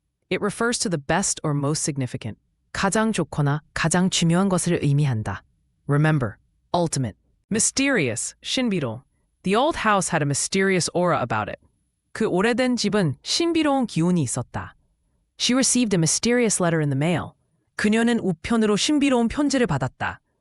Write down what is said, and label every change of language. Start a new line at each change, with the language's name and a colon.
English: It refers to the best or most significant.
Korean: 가장 좋거나 가장 중요한 것을 의미한다.
English: Remember, ultimate. Mysterious, 신비로. The old house had a mysterious aura about it.
Korean: 그 오래된 집은 신비로운 기운이 있었다.
English: She received a mysterious letter in the mail.
Korean: 그녀는 우편으로 신비로운 편지를 받았다.